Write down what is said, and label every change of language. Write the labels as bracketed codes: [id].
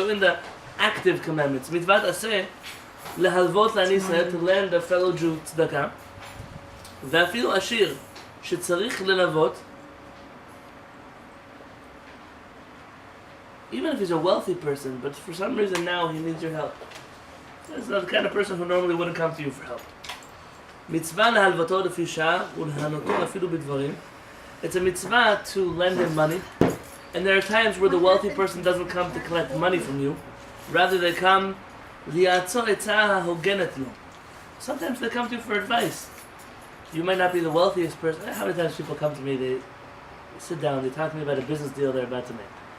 [en] So in the active commandments, mitzvat aseh, [he] להלוות לעני ישראל, [en] to lend a fellow Jew tzedakah, [he] ואפילו עשיר שצריך ללוות, [en] even if he's a wealthy person, but for some reason now he needs your help. He's not the kind of person who normally wouldn't come to you for help. [he] מצווה להלוותו לפי שעה ולהנותו אפילו בדברים. [en] It's a mitzvah to lend him money, and there are times where the wealthy person doesn't come to collect money from you, rather they come [he] ליעצור עצה ההוגנת לו. [en] Sometimes they come to you for advice. You might not be the wealthiest person. How many times people come to me, they sit down, they talk to me about a business deal they're about to make.